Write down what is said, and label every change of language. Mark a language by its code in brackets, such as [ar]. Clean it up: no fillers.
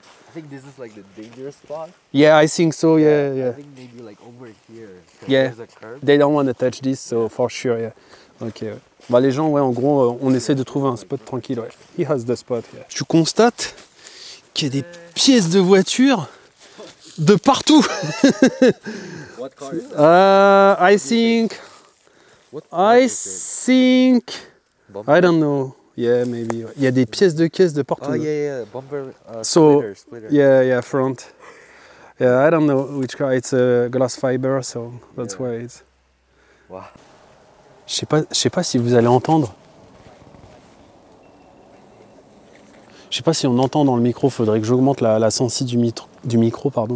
[en] I think this is like the dangerous spot. Yeah, I think so. Yeah. I think maybe like over here. Yeah. There's a curb. They don't want to touch this, so for sure. Yeah. Ok. Ouais. [fr] Bah les gens, ouais, en gros, on essaie de trouver un spot tranquille. Ouais. [en] He has the spot. Yeah. [fr] Tu constates qu'il y a des pièces de voiture de partout. [en] What car is that? I think. What car I is it? think. Bumper? I don't know. Yeah, maybe. [fr] Il y a des pièces de caisse de partout. [en] Oh yeah, bumper. So, splitter. Yeah, front. Yeah, I don't know which car. It's a glass fiber, so that's why it's. Wow. [fr] Je sais pas si vous allez entendre. Je sais pas si on entend dans le micro. Faudrait que j'augmente la sensi du micro, pardon.